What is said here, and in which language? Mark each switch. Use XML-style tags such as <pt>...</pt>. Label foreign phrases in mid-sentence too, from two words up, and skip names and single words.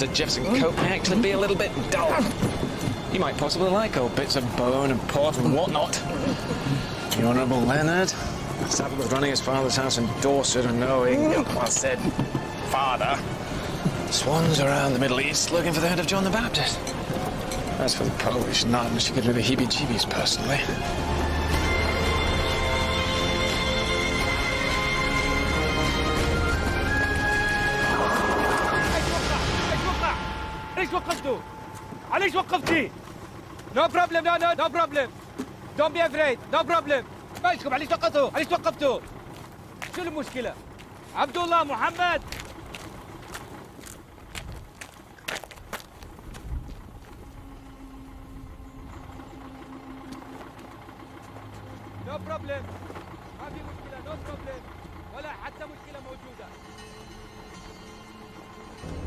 <en>Jefferson Cope may actually be a little bit dull. He might possibly like old bits of bone and pot and whatnot. The Honourable Leonard, saddled with running his father's house in Dorset and knowing, well said, father, swans around the Middle East looking for the head of John the Baptist. As for the Polish nun, she could do the heebie-jeebies personally.</en> <ar>ليش وقفتوا؟ ليش وقفتي؟</ar> <en>No problem, no problem. Don't be afraid, no problem.</en> <ar>ماشيكم ليش وقفتوا؟ ليش وقفتوا؟ شو المشكلة؟</ar> <en>عبد الله محمد No problem.</en> <ar>ما في مشكلة,</ar> <en>no problem.</en> <ar>ولا حتى مشكلة موجودة.</ar>